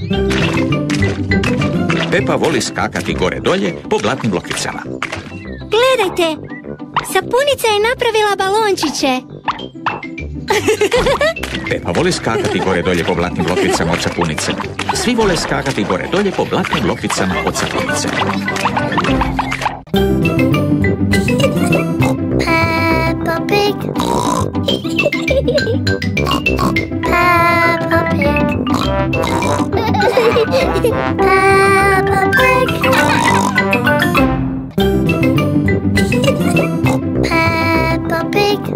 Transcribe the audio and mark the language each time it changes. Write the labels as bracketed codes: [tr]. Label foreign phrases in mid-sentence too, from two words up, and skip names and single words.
[hr] Pepa voli skakati gore dolje po blatnim lokvicama. Gledajte, sapunica je napravila balončiće. Pepa voli skakati gore dolje po blatnim lokvicama od sapunice. Svi vole skakati gore dolje po blatnim lokvicama od sapunice. Peppa Pig. Peppa Pig. Peppa Pig. Peppa Pig.